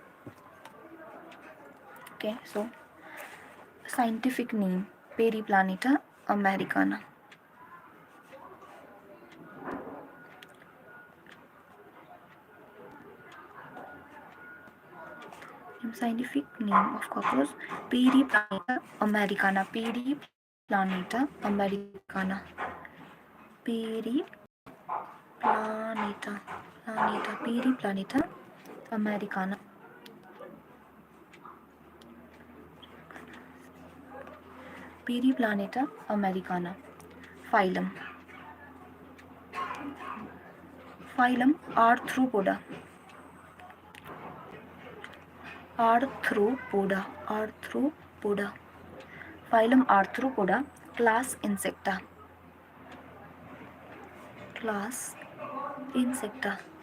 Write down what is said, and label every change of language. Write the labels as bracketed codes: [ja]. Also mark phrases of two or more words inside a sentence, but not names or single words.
[en] Okay, so scientific name Periplaneta americana. Scientific name of cockroach Periplaneta americana. Periplaneta americana. Periplaneta americana. Periplaneta americana. Phylum Arthropoda. Phylum Arthropoda. Class Insecta. Class Insecta.